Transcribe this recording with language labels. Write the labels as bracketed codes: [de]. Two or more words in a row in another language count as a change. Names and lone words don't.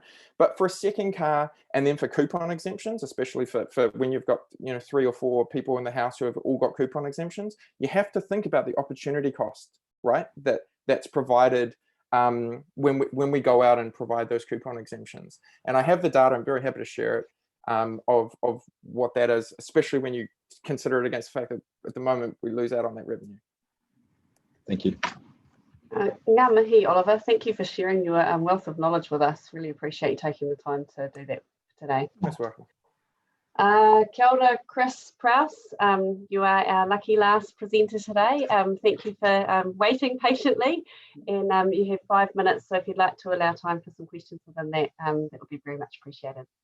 [en] But for a second car, and then for coupon exemptions, especially for when you've got, you know, 3 or 4 people in the house who have all got coupon exemptions, you have to think about the opportunity cost, right? That's provided when we go out and provide those coupon exemptions. And I have the data. I'm very happy to share it of what that is, especially when you consider it against the fact that at the moment we lose out on that revenue. Thank you. [mi] Ngā mihi, [en] Oliver. Thank you for sharing your wealth of knowledge with us. Really appreciate you taking the time to do that today. That's welcome. [mi] Kia ora, Chris Prowse. [en] You are our lucky last presenter today. Thank you for waiting patiently, and you have 5 minutes, so if you'd like to allow time for some questions within that, that would be very much appreciated.